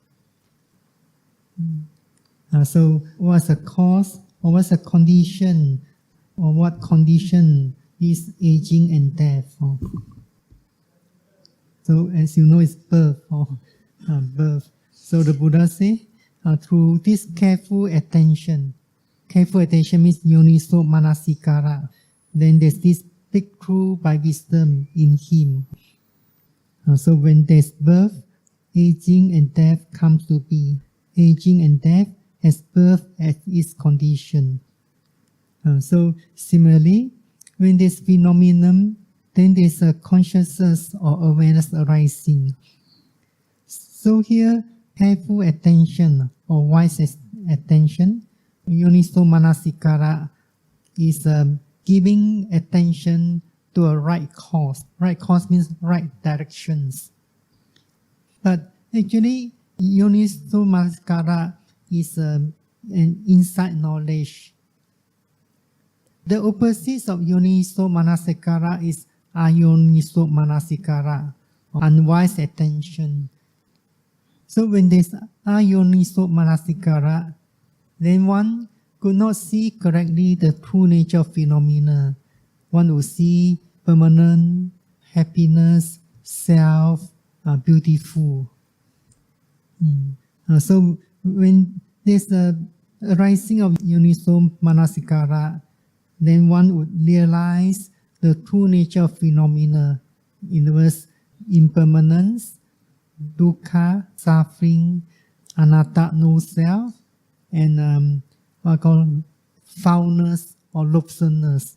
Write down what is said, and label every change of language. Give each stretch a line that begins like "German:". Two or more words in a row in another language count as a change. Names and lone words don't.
English: So what's the cause, or what's the condition, or what condition is aging and death? So as you know, it's birth. Birth. So the Buddha say, through this careful attention means
Pali: yoniso manasikara.
English: Then there's this breakthrough by wisdom in him. So when there's birth, aging and death comes to be. Aging and death has birth as its condition. So similarly, when there's phenomenon, then there's a consciousness or awareness arising. So here, careful attention or wise attention,
Pali: yoniso manasikara,
English: is giving attention to a right cause. Right cause means right directions. But actually,
Pali: yoniso manasikara
English: is an insight knowledge. The opposite of
Pali: yoniso manasikara
English: is
Pali: ayoniso manasikara,
English: unwise attention. So when there's
Pali: ayoniso manasikara,
English: then one could not see correctly the true nature of phenomena. One will see permanent, happiness, self, beautiful. So when there's a arising of yoniso manasikara, then one would realize the true nature of phenomena. In other words, impermanence, dukkha, suffering, anatta, no self, and what I call foulness or loathsomeness.